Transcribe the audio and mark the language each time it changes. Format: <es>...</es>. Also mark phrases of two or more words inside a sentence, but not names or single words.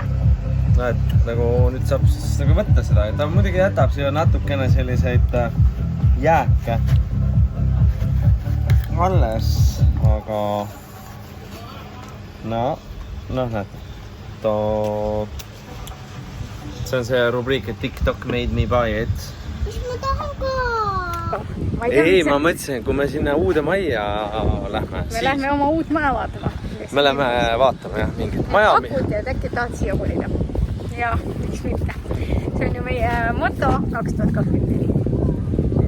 <et>Näed, nagu nüüd saab siis nagu võtta seda. Ta muidugi jätab siia natukene selliseid jääke alles, aga näed, see on see rubriik, et</et> <en>TikTok made me buy it.</en> <et>Mis ma tahan ka? Ei, ma mõtlesin, kui me sinna uude majja lähme. Me lähme oma uut maja vaatama. Me lähme vaatama, jah, mingit maja. Akut ja äkki tahad siia kolida. Ja, miks mitte. See on ju meie moto 2024.</et>